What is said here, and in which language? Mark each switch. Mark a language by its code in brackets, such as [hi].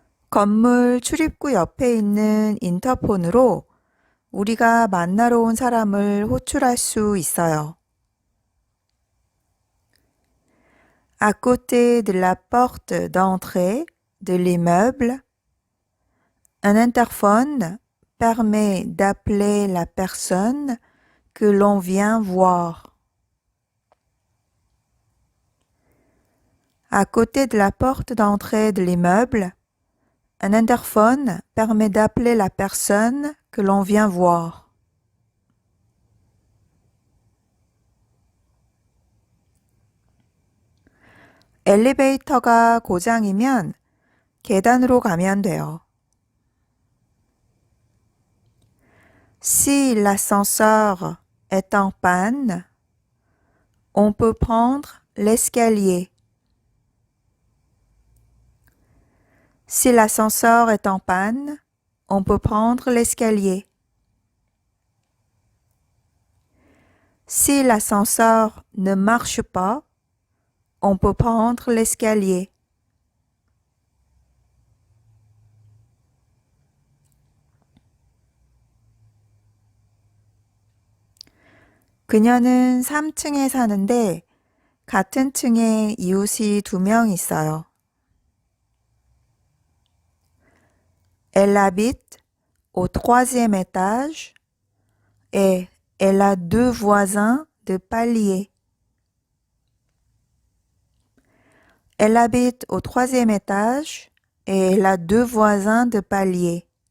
[ko] 건물 출입구 옆에 있는 인터폰으로 우리가 만나러 온 사람을 호출할 수 있어요. [fr] À côté de la porte d'entrée de l'immeuble, un interphone permet d'appeler la personne que l'on vient voir. À côté de la porte d'entrée de l'immeuble, un interphone permet d'appeler la personne que l'on vient voir. [ko] 엘리베이터가 고장이면 계단으로 가면 돼요. [fr] Si l'ascenseur est en panne, on peut prendre l'escalier. Si l'ascenseur est en panne, on peut prendre l'escalier. Si l'ascenseur ne marche pas, on peut prendre l'escalier. [ko] 그녀는 3층에 사는데 같은 층에 이웃이 2명 있어요. [fr] Elle habite au 3e étage et elle a 2 voisins de palier. Elle habite au 3e étage et elle a 2 voisins de palier.